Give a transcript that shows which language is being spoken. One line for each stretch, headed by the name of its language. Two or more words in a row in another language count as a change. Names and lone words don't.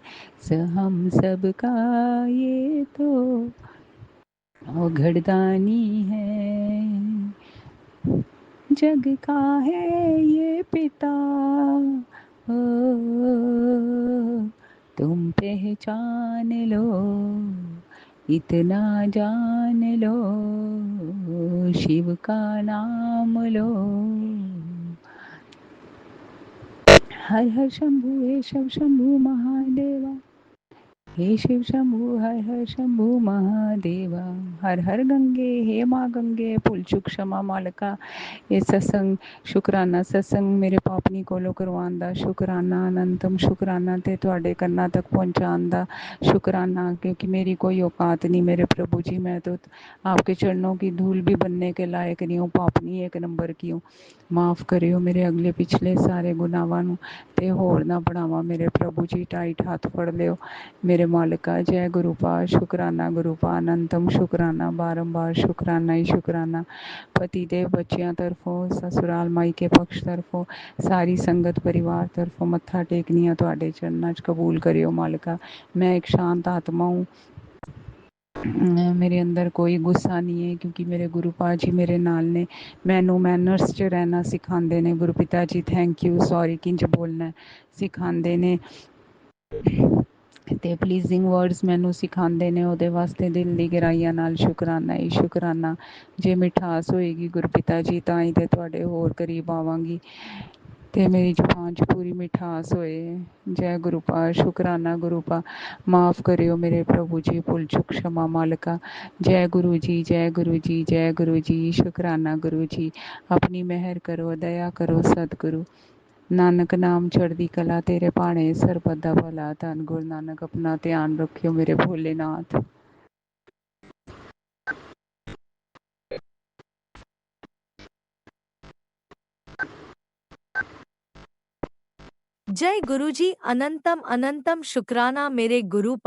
Hindi: हम सबका ये तो घरदानी है। जग का है ये पिता, ओ तुम पहचान लो। इतना जान लो, शिव का नाम लो। हर हर शंभु हे शव शंभु महादेवा। हे शिव शंभु हर हर शंभु महादेवा। हर हर गंगे, हे माँ गंगे भुल चुक क्षमा मालका।
Punjabi: ਇਹ ਸਤਸੰਗ ਸ਼ੁਕਰਾਨਾ ਸਤਸੰਗ ਮੇਰੇ ਪਾਪਨੀ ਕੋਲੋਂ ਕਰਵਾਉਣ ਦਾ ਸ਼ੁਕਰਾਨਾ, ਅਨੰਤਮ ਸ਼ੁਕਰਾਨਾ ਤੇ ਤੁਹਾਡੇ ਕੰਨਾਂ ਤੱਕ ਪਹੁੰਚਾਉਣ ਦਾ शुक्राना।
Hindi: क्योंकि मेरी कोई औकात नहीं मेरे प्रभु जी। मैं तो आपके चरणों की धूल भी बनने के लायक नहीं हूँ, पापनी एक नंबर की हूँ।
Punjabi: ਮਾਫ਼ ਕਰਿਓ ਮੇਰੇ ਅਗਲੇ ਪਿਛਲੇ ਸਾਰੇ ਗੁਨਾਹਾਂ ਨੂੰ ਤੇ ਹੋਰ ਨਾ ਬੜ੍ਹਾਵਾ मेरे प्रभु जी। ਟਾਈਟ ਹੱਥ ਫੜ ਲਿਓ ਮੇਰੇ ਮਾਲਿਕਾ। ਜੈ ਗੁਰੂ ਪਾ, ਸ਼ੁਕਰਾਨਾ ਗੁਰੂ ਪਾ, ਅਨੰਤਮ ਸ਼ੁਕਰਾਨਾ, ਬਾਰੰਬਾਰ ਸ਼ੁਕਰਾਨਾ ਹੀ ਸ਼ੁਕਰਾਨਾ। ਪਤੀ ਦੇਵ ਬੱਚੀਆਂ ਤਰਫ਼ੋਂ, ਸਸੁਰਾਲ ਮਾਇਕੇ ਪੱਖ ਤਰਫ਼ੋਂ, ਸਾਰੀ ਸੰਗਤ ਪਰਿਵਾਰ ਤਰਫ਼ੋਂ ਮੱਥਾ ਟੇਕਣੀਆਂ ਤੁਹਾਡੇ ਚਰਨਾਂ ਚ ਕਬੂਲ ਕਰਿਓ ਮਾਲਿਕਾ।
Hindi: मैं एक शांत आत्मा हूँ, मेरे अंदर कोई गुस्सा नहीं है क्योंकि मेरे गुरु पा जी
Punjabi: ਮੇਰੇ ਨਾਲ ਨੇ। ਮੈਨੂੰ ਮੈਨਰਜ਼ ਚ ਰਹਿਣਾ ਸਿਖਾਂਦੇ ਨੇ ਗੁਰੂ ਪਿਤਾ ਜੀ।
English: Thank you, sorry
Punjabi: ਕਿੰਜ ਬੋਲਣਾ ਸਿਖਾਂਦੇ ਨੇ ਤੇ
English: pleasing words
Punjabi: ਮੈਨੂੰ ਸਿਖਾਉਂਦੇ ਨੇ। ਉਹਦੇ ਵਾਸਤੇ ਦਿਲ ਦੀ ਗਹਿਰਾਈਆਂ ਨਾਲ ਸ਼ੁਕਰਾਨਾ ਹੀ ਸ਼ੁਕਰਾਨਾ। ਜੇ ਮਿਠਾਸ ਹੋਏਗੀ ਗੁਰਪਿਤਾ ਜੀ ਤਾਂ ਹੀ ਤੇ ਤੁਹਾਡੇ ਹੋਰ ਕਰੀਬ ਆਵਾਂਗੀ ਤੇ ਮੇਰੀ ਜ਼ੁਬਾਨ 'ਚ ਪੂਰੀ ਮਿਠਾਸ ਹੋਏ। ਜੈ ਗੁਰੂ ਪਾ, ਸ਼ੁਕਰਾਨਾ ਗੁਰੂ ਪਾ। ਮਾफ़ ਕਰਿਓ ਮੇਰੇ ਪ੍ਰਭੂ ਜੀ, ਭੁੱਲ ਚੁੱਕ ਕਸ਼ਮਾ ਮਾਲਿਕਾ।
Hindi: जय गुरु जी, जय गुरु जी, जय गुरु जी। शुकराना गुरु जी, अपनी मेहर करो, दया करो सतगुरु।
Punjabi: ਨਾਨਕ ਨਾਮ ਚੜ੍ਹਦੀ ਕਲਾ, ਤੇਰੇ ਭਾਣੇ ਸਰਬੱਤ ਦਾ ਭਲਾ। ਧੰਨ ਗੁਰੂ ਨਾਨਕ,
Hindi: अपना ध्यान रखियो मेरे भोलेनाथ। जय गुरुजी, अनंतम अनंतम शुक्राना मेरे गुरुपा।